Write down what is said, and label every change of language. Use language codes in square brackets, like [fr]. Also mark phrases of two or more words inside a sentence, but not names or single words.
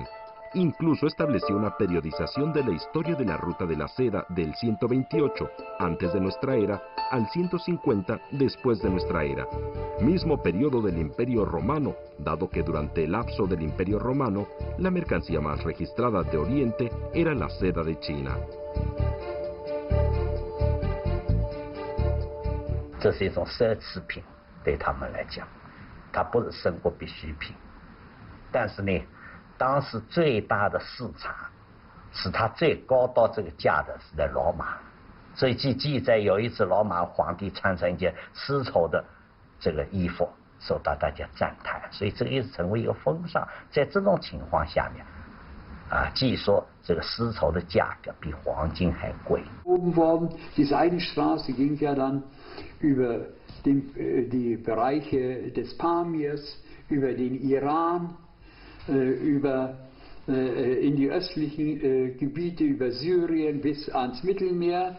[es] Incluso estableció una periodización de la historia de la Ruta de la Seda del 128 antes de nuestra era al 150 después de nuestra era, mismo periodo del Imperio Romano, dado que durante el lapso del Imperio Romano la mercancía más registrada de Oriente era la seda de China. [zh] 这是一种奢侈品，对他们来讲，它不是生活必需品。但是呢，当时最大的市场，使它最高到这个价的是在罗马。所以据记载，有一次罗马皇帝穿上一件丝绸的这个衣服，受到大家赞叹，所以这个也是成为一个风尚。在这种情况下面，据说这个丝绸的价格比黄金还贵。 [de] Die Seidenstraße ging ja dann über die Bereiche des Pamirs, über den Iran, über in die östlichen Gebiete über Syrien bis ans Mittelmeer.